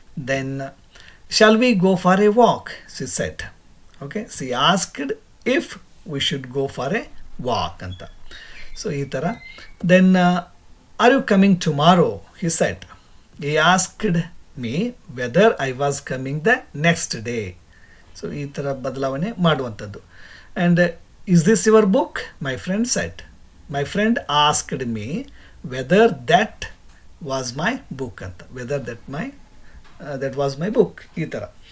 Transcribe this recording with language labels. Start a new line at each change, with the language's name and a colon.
English: Then shall we go for a walk? She said. Okay, she asked if we should go for a walk
Kannada: anta.
English: So
Kannada: ee tara.
English: Then are you coming tomorrow? He said. He asked me whether I was coming the next day.
Kannada: So ಈ ಥರ ಬದಲಾವಣೆ ಮಾಡುವಂಥದ್ದು.
English: And is this your book? My friend said. My friend asked me whether that was my book
Kannada: ಅಂತ,
English: whether that was my book,
Kannada: ಈ ಥರ.